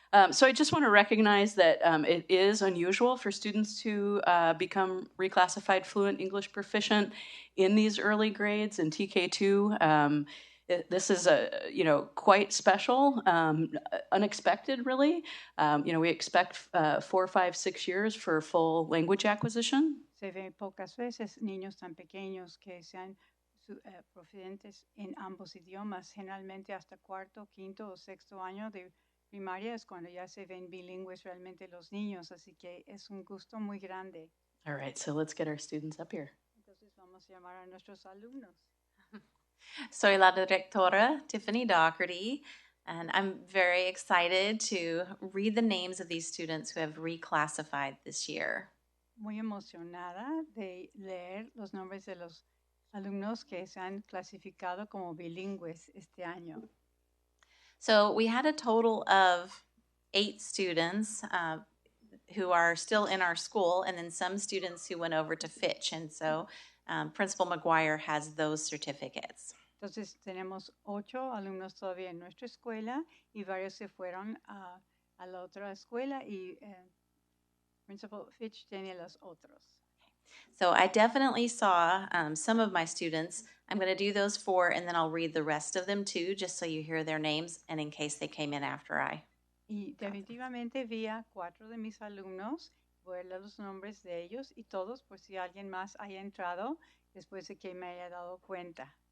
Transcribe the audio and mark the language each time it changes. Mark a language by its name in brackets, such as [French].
[English] So I just want to recognize that it is unusual for students to become reclassified fluent English proficient in these early grades in TK2. This is quite special, unexpected, really. We expect 4, 5, 6 years for full language acquisition. [Spanish] Se ve pocas veces niños tan pequeños que sean procedentes en ambos idiomas, generalmente hasta cuarto, quinto o sexto año de primaria es cuando ya se ven bilingües realmente los niños, así que es un gusto muy grande. [English] All right, so let's get our students up here. [Spanish] Entonces vamos a llamar a nuestros alumnos. Soy la directora, [English] Tiffany Doherty, and I'm very excited to read the names of these students who have reclassified this year. [Spanish] Muy emocionada de leer los nombres de los alumnos que se han clasificado como bilingües este año. [English] So we had a total of 8 students who are still in our school, and then some students who went over to Fitch, and so Principal McGuire has those certificates. [Spanish] Entonces tenemos 8 alumnos todavía en nuestra escuela y varios se fueron a la otra escuela y Principal Fitch tiene los otros. [English] So I definitely saw some of my students. I'm going to do those 4 and then I'll read the rest of them too, just so you hear their names and in case they came in after I. [Spanish] Y definitivamente vi a 4 de mis alumnos, voy a leer los nombres de ellos y todos por si alguien más haya entrado después de que me haya dado cuenta.